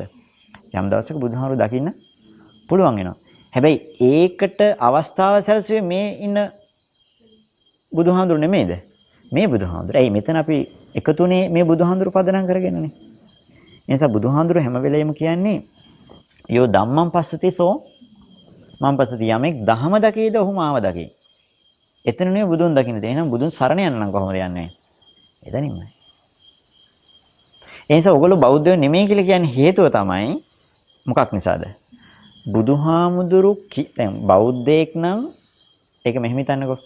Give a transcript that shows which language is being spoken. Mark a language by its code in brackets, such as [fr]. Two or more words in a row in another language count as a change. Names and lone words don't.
[si] යම් දවසක බුදුහාමුදුරු දකින්න පුළුවන් වෙනවා. හැබැයි ඒකට අවස්ථාව සැලසුවේ මේ ඉන්න බුදුහාමුදුරු නෙමෙයිද? මේ බුදුහාමුදුරු. ඇයි මෙතන අපි එකතුනේ මේ බුදුහාමුදුරු පදනම් කරගෙනනේ. ඒ නිසා බුදුහාමුදුරු හැම වෙලෙම කියන්නේ [pi] යෝ ධම්මං පස්සති සෝ මං පස්සති [si] යමෙක් දහම දකීද ඔහු මාව දකී. එතන නෙවෙයි බුදුන් දකින්න තියෙන්නේ. එහෙනම් බුදුන් සරණ යන්න නම් කොහොමද යන්නේ? එතනින්මයි. ඒ නිසා ඔයගොල්ලෝ බෞද්ධයෝ නෙමෙයි කියලා කියන්නේ හේතුව තමයි මොකක් නිසාද? බුදුහාමුදුරු දැන් බෞද්ධයෙක් නම් ඒක මෙහෙම හිතන්නකෝ.